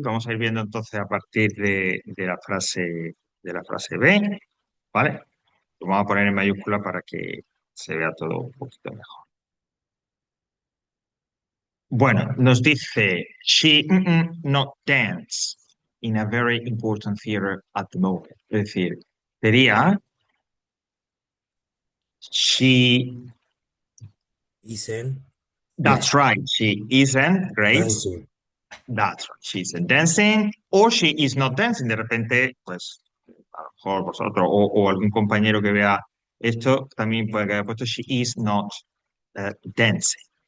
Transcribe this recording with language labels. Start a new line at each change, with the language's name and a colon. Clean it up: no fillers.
Spanish: Vamos a ir viendo entonces a partir de la frase B, ¿vale? Lo vamos a poner en mayúscula para que se vea todo un poquito mejor. Bueno, nos dice,
English: she not dance in a very important theater at the moment.
Spanish: Es decir, sería, she,
English: Isn't. No, that's right, she isn't, great, dancing. that's right, she isn't dancing, or she is not dancing.
Spanish: De repente, pues, a lo mejor vosotros o algún compañero que vea esto también puede que haya puesto,
English: she is not dancing.